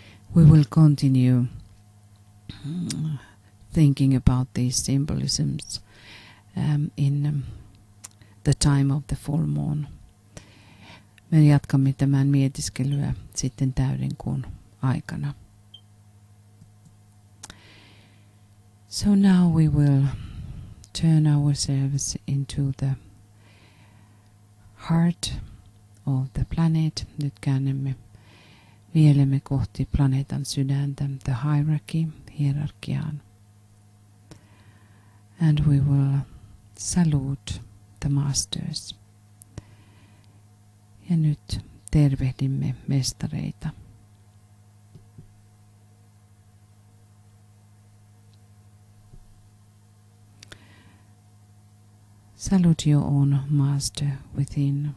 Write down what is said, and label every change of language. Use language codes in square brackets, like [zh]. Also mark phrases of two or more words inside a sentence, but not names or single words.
[en] We will continue thinking about these symbolisms in the time of the full moon. [fi] Me jatkamme tämän mietiskelyä sitten täydenkuun aikana. [en] So now we will turn ourselves into the heart of the planet. [fi] Nyt käännämme mielemme kohti planeetan sydäntä, [en] the hierarchy, hierarkiaan. And we will salute the masters. [fi] Ja nyt tervehdimme mestareita. [en] Salute your own master within.